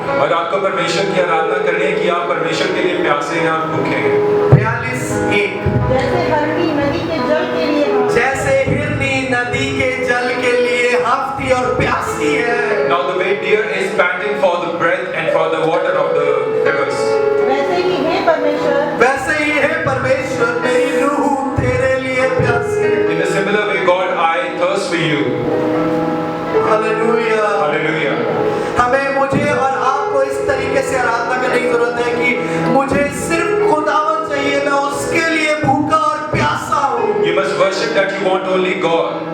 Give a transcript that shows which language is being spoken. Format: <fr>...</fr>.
<hi>और आपको परमेश्वर की आराधना करनी है कि आप परमेश्वर के लिए प्यासे हैं और भूखे हैं. 42:1 जैसे हरनी नदी के जल के लिए जैसे हिरनी नदी के जल के लिए हफ्ती और प्यासी है,</hi> <en>Now the way deer is panting for the breath and for the water of the rivers.</en> <hi>वैसे ही हे परमेश्वर वैसे ही है परमेश्वर मेरी रूह तेरे लिए प्यासी है।</hi> <en>In a similar way, God, I thirst for you.</en> <hi>Hallelujah.</hi> <en>Hallelujah.</en> <hi>हमें, मुझे और आपको इस तरीके से आराधना करने की जरूरत है कि मुझे सिर्फ खुदावन चाहिए, मैं उसके लिए भूखा और प्यासा हूँ।</hi> <en>You must worship that you want only God.</en>